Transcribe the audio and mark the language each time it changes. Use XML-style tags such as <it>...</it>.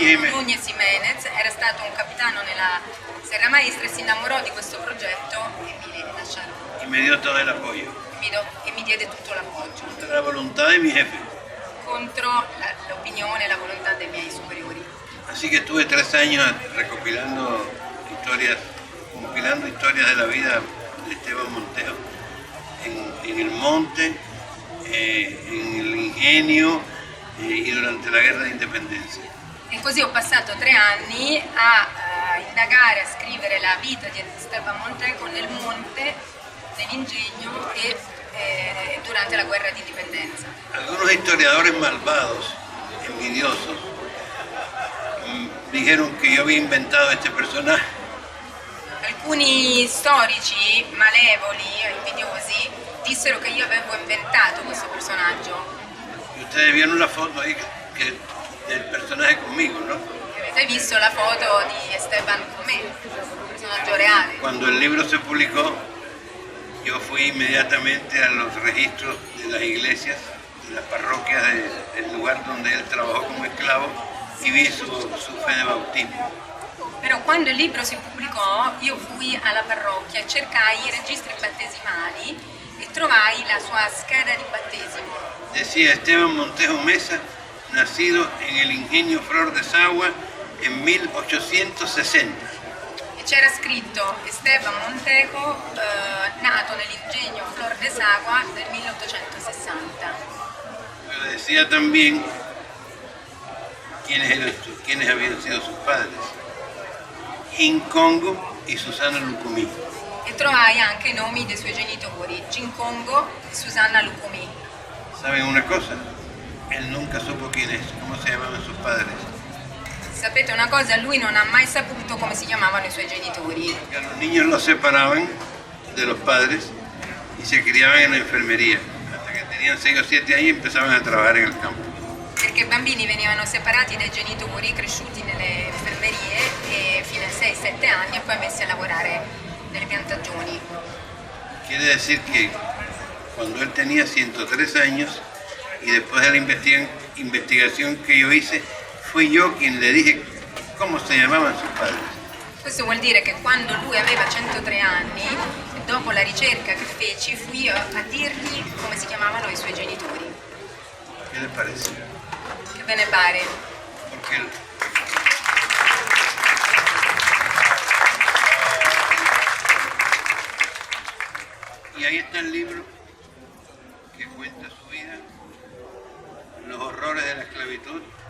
<it>Núñez Jiménez, era stato un capitano nella Serra Maestra e si innamorò di questo progetto e mi lasciarono.</it> <es>Y me dio todo el apoyo.</es> <it>E mi diede tutto l'appoggio</it> <es>Contra la voluntad de mi jefe.</es> <it>contro l'opinione e la volontà dei miei superiori.</it> <es>Así que estuve 3 años recopilando compilando historias de la vida de Esteban Montejo. En el monte, en el ingenio y durante la guerra de independencia.</es> <it>E così ho passato 3 anni a indagare, a scrivere la vita di Esteban Montejo nel monte, nell'ingegno e durante la guerra di indipendenza.</it> <es>Algunos historiadores malvados, envidiosos, dijeron que yo había inventado este personaje.</es> <it>Alcuni storici malevoli, invidiosi, dissero che io avevo inventato questo personaggio.</it> <es>Y ustedes vieron la foto ahí del personaje conmigo, ¿no?</es> <it>Avete visto la foto di Esteban con me, un personaggio reale.</it> <es>Cuando el libro se publicó, yo fui inmediatamente a los registros de las iglesias, de las parroquias del lugar donde él trabajó como esclavo y vi su fe de bautismo.</es> <it>Però quando il libro si pubblicò io fui alla parrocchia, cercai i registri battesimali e trovai la sua scheda di battesimo.</it> <es>Decía Esteban Montejo Mesa, nacido en el ingenio Flor de Sagua en 1860.</es> <it>E c'era scritto Esteban Montejo, nato nell'ingegno Flor de Sagua del 1860.</it> <es>Pero decía también quiénes habían sido sus padres. Incongo y Susana Lucumí.</es> <it>E trovai anche i nomi dei suoi genitori, Gincongo e Susanna Lucumí.</it> <es>¿Saben una cosa? Él nunca supo cómo se llamaban sus padres.</es> <it>Sapete una cosa? Lui non ha mai saputo come si chiamavano i suoi genitori.</it> <es>Que a los niños los separaban de los padres y se criaban en la enfermería. Hasta que tenían 6 o 7 años y empezaban a trabajar en el campo.</es> <it>Perché i bambini venivano separati dai genitori, cresciuti nelle infermerie e fino ai 6-7 anni e poi messi a lavorare nelle piantagioni.</it> <es>Quiere decir que cuando él tenía 103 años y después de la investigación que yo hice, fui yo quien le dije cómo se llamaban sus padres.</es> <it>Questo vuol dire che quando lui aveva 103 anni, dopo la ricerca che feci, fui io a dirgli come si chiamavano i suoi genitori.</it> <es>¿Qué les parece?</es> <it>Che ve ne pare?</it> <es>Porque y ahí está el libro que cuenta su vida, los horrores de la esclavitud,</es>